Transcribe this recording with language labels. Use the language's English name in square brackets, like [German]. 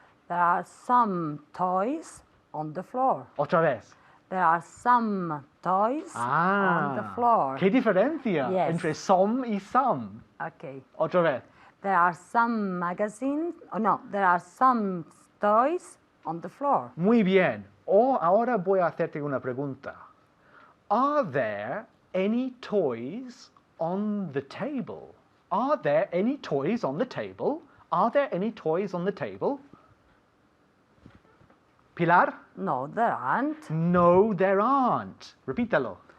[English] There are some toys on the floor. [Spanish] Otra vez. [English] There are some toys on the floor. [Spanish] ¿Qué diferencia [English] Yes. [Spanish] entre some y some? [English] Okay. [Spanish] Otra vez. [English] There are some magazines. Oh no, there are some toys on the floor. [Spanish] Muy bien. Ahora voy a hacerte una pregunta. [English] Are there any toys on the table? Are there any toys on the table? Are there any toys on the table? Pilar? No, there aren't. No, there aren't. Repítalo.